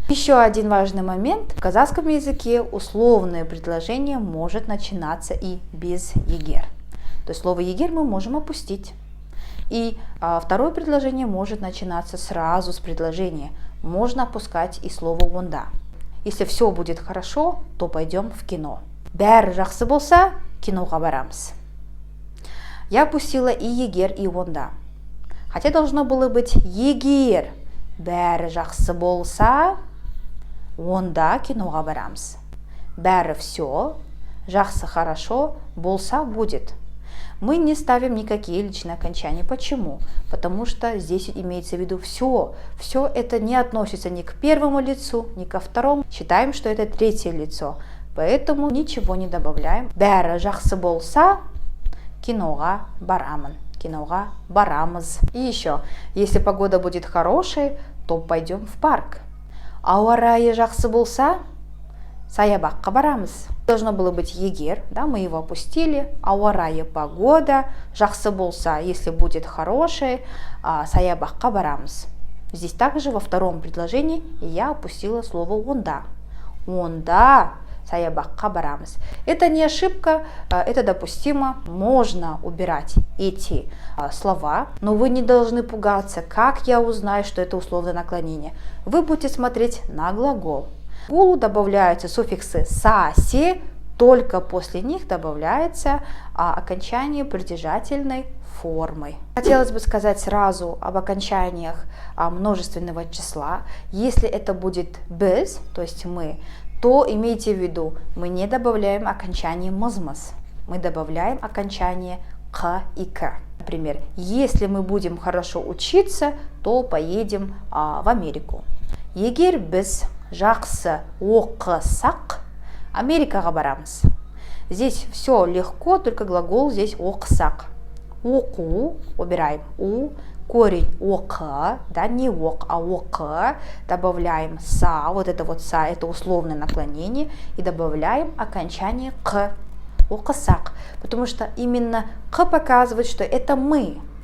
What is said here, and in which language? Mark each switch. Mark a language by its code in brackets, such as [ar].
[ru] Еще один важный момент. В казахском языке условное предложение может начинаться и без «егер». То есть слово «егер» мы можем опустить. И второе предложение может начинаться сразу с предложения. Можно опускать и слово «онда». Если все будет хорошо, то пойдем в кино. [kk] Бәрі жақсы болса, киноға барамыз. [ru] Я опустила и егер, и онда. Хотя должно было быть [kk] егер бәрі жақсы болса, онда киноға барамыз. Бәрі все, жақсы хорошо, болса будет. [ru] Мы не ставим никакие личные окончания. Почему? Потому что здесь имеется в виду все. Все это не относится ни к первому лицу, ни ко второму. Считаем, что это третье лицо. Поэтому ничего не добавляем. [kk] Бәрі жақсы болса, киноға барамын, киноға барамыз. [ru] И еще, если погода будет хорошей, то пойдем в парк. [kk] Ауа райы жақсы болса, саябаққа барамыз. [ru] Должно было быть егер, да, мы его опустили. [kk] Ауа райы погода, жақсы болса, [ru] если будет хорошей, [kk] саябаққа барамыз. [ru] Здесь также во втором предложении я опустила слово онда. Онда [kk] саябаққа барамыз. [ru] Это не ошибка, это допустимо. Можно убирать эти слова, но вы не должны пугаться. Как я узнаю, что это условное наклонение? Вы будете смотреть на глагол. К глаголу добавляются суффиксы са, се, только после них добавляется окончание притяжательной формой. Хотелось бы сказать сразу об окончаниях множественного числа. Если это будет без, то есть мы, то имейте в виду, мы не добавляем окончание мызмыз, мы добавляем окончание к и к. Например, если мы будем хорошо учиться, то поедем в Америку. [kk] Егер біз жақсы оқысақ, Америкаға барамыз. [ru] Здесь все легко, только глагол здесь оқысақ. Оку, убираем у, корень ок, да, не ок, а ок, добавляем са, вот это вот са, это условное наклонение, и добавляем окончание к, оқысақ, потому что именно к показывает, что это мы.